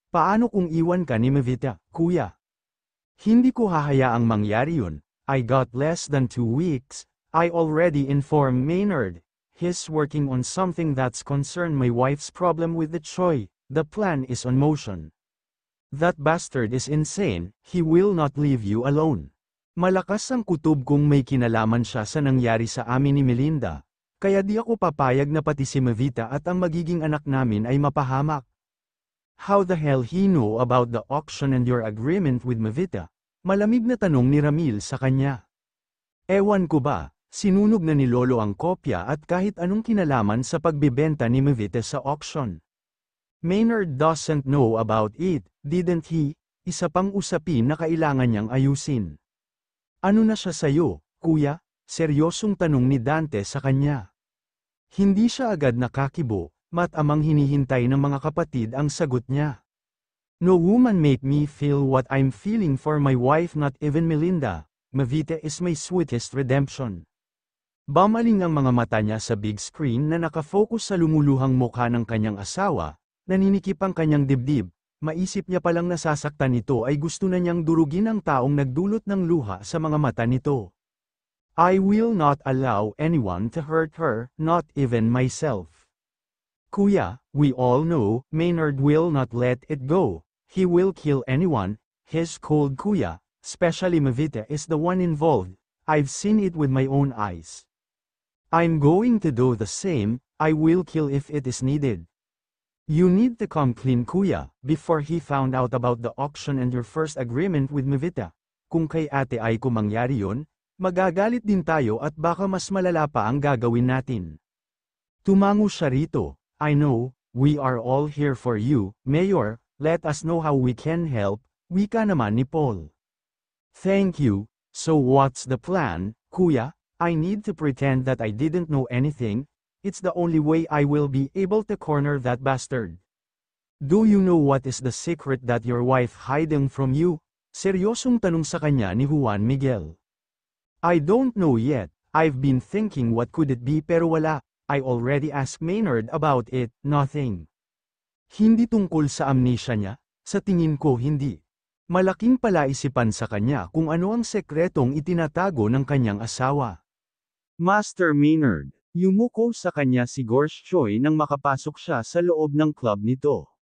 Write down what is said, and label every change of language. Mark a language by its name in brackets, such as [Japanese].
[Filipino] Paano kung iwan ka ni Mavita, kuya? Hindi ko hahayaang mangyari yun. [English] I got less than 2 weeks. I already informed Maynard. He's working on something that's concerned my wife's problem with the Choi. The plan is on motion. That bastard is insane, he will not leave you alone. [Filipino] Malakas ang kutob kung may kinalaman siya sa nangyari sa amin ni Melinda. Kaya di ako papayag na pati si Mavita at ang magiging anak namin ay mapahamak. [English] How the hell he know about the auction and your agreement with Mavita? [Filipino] Malamig na tanong ni Ramil sa kanya. Ewan ko ba, sinunog na ni Lolo ang kopya at kahit anong kinalaman sa pagbibenta ni Mavita sa auction. [English] Maynard doesn't know about it, didn't he? [Filipino] Isa pang usapin na kailangan niyang ayusin. Ano na siya sayo, kuya? Seryosong tanong ni Dante sa kanya. Hindi siya agad nakakibo, matamang hinihintay ng mga kapatid ang sagot niya. [English] No woman make me feel what I'm feeling for my wife, not even Melinda. Mavita is my sweetest redemption. [Filipino] Bamaling ang mga mata niya sa big screen na nakafocus sa lumuluhang mukha ng kanyang asawa. Naninikip ang kanyang dibdib, maisip niya palang nasasaktan nito ay gusto na niyang durugin ang taong nagdulot ng luha sa mga mata nito. [English] I will not allow anyone to hurt her, not even myself. Kuya, we all know, Maynard will not let it go. He will kill anyone. His cold kuya, especially Mavita is the one involved. I've seen it with my own eyes. I'm going to do the same. I will kill if it is needed. You need to come clean kuya, before he found out about the auction and your first agreement with Mavita. [Filipino] Kung kay ate ay kumangyari yun, magagalit din tayo at baka mas malala pa ang gagawin natin. Tumango siya rito. [English] I know, we are all here for you, Mayor, let us know how we can help, [Filipino] wika naman ni Paul. [English] Thank you, so what's the plan, kuya? I need to pretend that I didn't know anything. It's the only way I will be able to corner that bastard. Do you know what is the secret that your wife hiding from you? [Filipino] Seryosong tanong sa kanya ni Juan Miguel. [English] I don't know yet, I've been thinking what could it be [Filipino] pero wala, [English] I already asked Maynard about it, nothing. [Filipino] Hindi tungkol sa amnesia niya? Sa tingin ko hindi. Malaking palaisipan sa kanya kung ano ang sekretong itinatago ng kanyang asawa. Master Maynard. Yumuko sa kanya si Gorsh Choi nang makapasok siya sa loob ng club nito.